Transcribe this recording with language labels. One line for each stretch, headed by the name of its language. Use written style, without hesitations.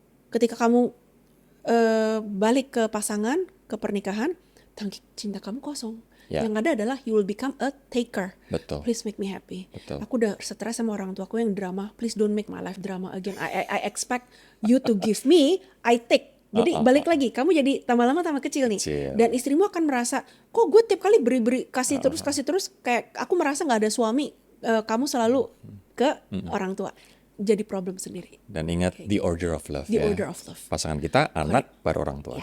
Indonesian: Ketika kamu balik ke pasangan, ke pernikahan, cinta kamu kosong. Ya. Yang ada adalah
English: you will become a taker.
Indonesian: Betul.
English: Please make me happy.
Indonesian: Betul. Aku udah stres sama orang tuaku yang drama.
English: Please don't make my life drama again. I expect you to give me, I take.
Indonesian: Jadi balik lagi, kamu jadi tambah lama tambah kecil nih. Kecil. Dan istrimu akan merasa, kok gue tiap kali beri kasih terus, kayak aku merasa nggak ada suami. Kamu selalu ke orang tua. Jadi problem sendiri. Dan ingat
English: the order of love The
Indonesian: ya.
English: order of love.
Indonesian: Pasangan kita, anak, baru orang tua.